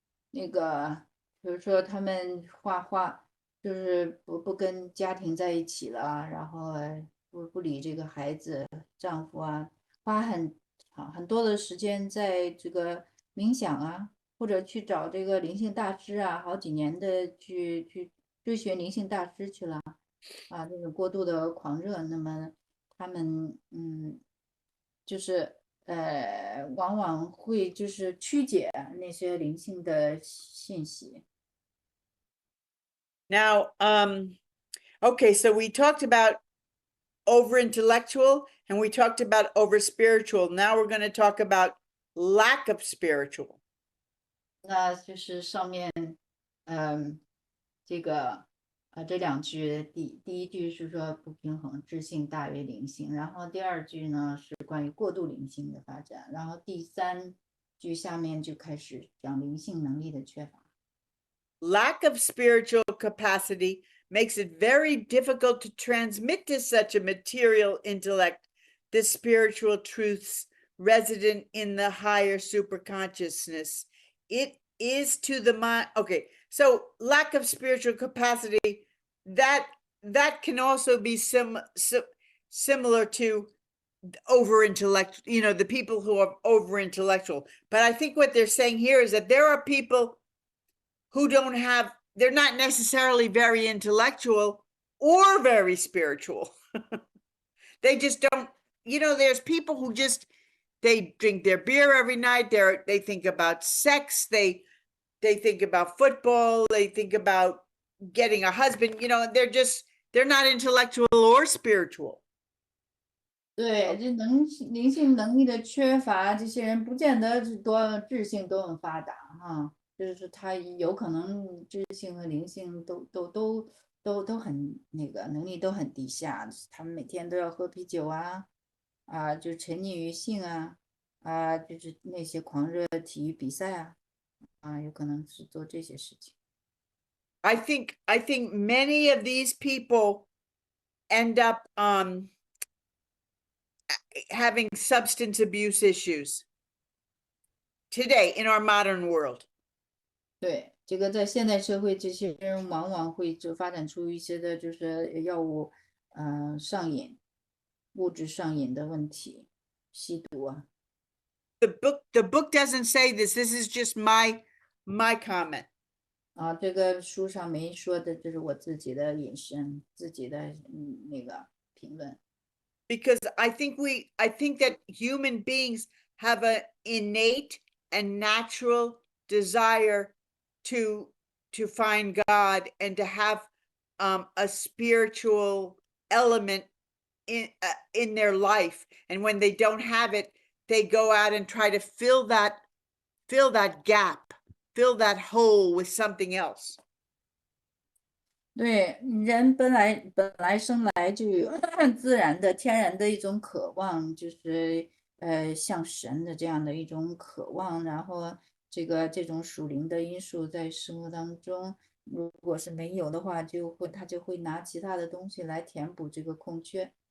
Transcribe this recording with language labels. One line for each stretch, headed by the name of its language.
Chinese: 那个比如说他们画画就是不跟家庭在一起了，然后不理这个孩子丈夫花很多的时间在这个冥想或者去找这个灵性大师好几年的去追寻灵性大师去了这种过度的狂热，那么他们就是往往会就是曲解那些灵性的信息。
English: Now, okay, so we talked about over intellectual and we talked about over spiritual. Now we're going to talk about lack of spiritual.
Chinese: 那就是上面这个这两句，第一句是说不平衡，智性大于灵性，然后第二句呢是关于过度灵性的发展，然后第三句下面就开始讲灵性能力的缺乏。
English: Lack of spiritual capacity makes it very difficult to transmit to such a material intellect the spiritual truths resident in the higher superconsciousness. It is to the mind. Okay, so lack of spiritual capacity, that can also be similar to over intellect, the people who are over intellectual. But I think what they're saying here is that there are people who they're not necessarily very intellectual or very spiritual. They just don't, there's people who just, they drink their beer every night. They think about sex. They think about football. They think about getting a husband, they're not intellectual or spiritual.
Chinese: 对，这灵性能力的缺乏，这些人不见得多智性都很发达哈，就是他有可能智性和灵性都很能力都很低下，他们每天都要喝啤酒啊，就沉溺于性啊，就是那些狂热体育比赛有可能是做这些事情。
English: I think many of these people end up having substance abuse issues today in our modern world.
Chinese: 对，这个在现代社会，这些人往往会就发展出一些的，就是药物上瘾、物质上瘾的问题，吸毒啊。
English: The book doesn't say this. This is just my comment.
Chinese: 这个书上没说的，这是我自己的引申，自己的评论。
English: Because I think that human beings have an innate and natural desire to find God and to have a spiritual element in their life. And when they don't have it, they go out and try to fill that gap, fill that hole with something else.
Chinese: 对，人本来生来就有自然的、天然的一种渴望，就是像神的这样的一种渴望。然后这种属灵的因素在生活当中，如果是没有的话，他就会拿其他的东西来填补这个空缺。